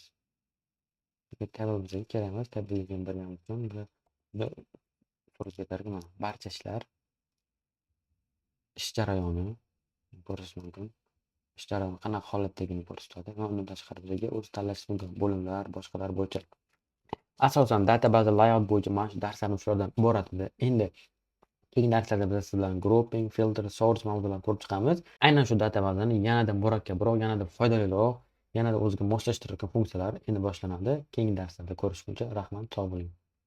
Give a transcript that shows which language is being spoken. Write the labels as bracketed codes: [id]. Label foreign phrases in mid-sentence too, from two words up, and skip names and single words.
[uz] Table bizga kerak emas, table degan bilgan uchun biz ko'rib yetarli mana barcha ishlar ish jarayoni ko'rish mumkin. Ish jarayoni qanaqa holatdagini ko'rsatadi va undan tashqari bizga o'zi tanlash mumkin bo'limlar, boshqalar bo'yicha. Asosan databaza layout bo'yicha mana shu darslarimiz shulardan iborat edi. Endi keyingi darslarda biz sizlar bilan [en] grouping, filter, source [uz] mavzularini ko'rib chiqamiz. Aynan shu databazani yanada murakkabroq, yanada foydaliroq, yanada o'ziga moslashtiradigan funksiyalar endi boshlanadi. Keyingi darslarda ko'rishguncha rahmat, sog' bo'ling.